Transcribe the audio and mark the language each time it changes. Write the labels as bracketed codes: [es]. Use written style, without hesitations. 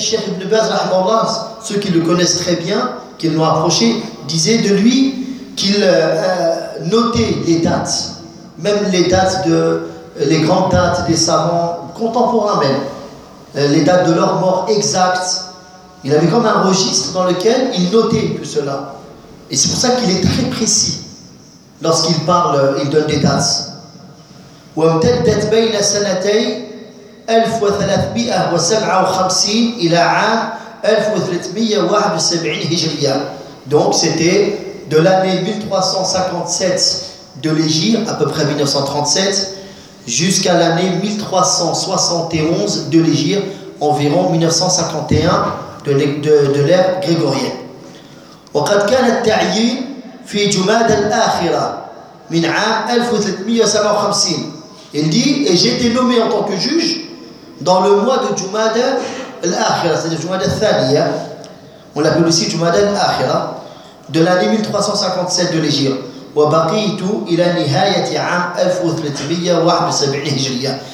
[fr] Cheikh Ibn Baz, rahmallah, ceux qui le connaissent très bien, qui l'ont approché, disaient de lui qu'il notait les dates, même les dates de les grandes dates des savants contemporains, même les dates de leur mort exactes. Il avait comme un registre dans lequel il notait tout cela. Et c'est pour ça qu'il est très précis lorsqu'il parle, il donne des dates. [ar] وَمْتَدَّتْ بَيْنَ سَنَتَيْنِ 1357 إلى عام 1371 هجرية. [fr] Donc c'était de l'année 1357 de l'Égypte, à peu près 1937, jusqu'à l'année 1371 de l'Égypte, environ 1951 de l'ère grégorienne. [ar] وقد كان التعيين في جمادى الآخرة من عام 1357. [fr] Il dit, et j'ai été nommé en tant que juge dans le mois de Jumada al-Akhira, c'est-à-dire Jumada al-Thaniya, on l'appelle aussi Jumada al-Akhira, de l'année 1357 de l'Hijra. [ar] Wa baqitu ila nihayati 'am 1371 Hijriya.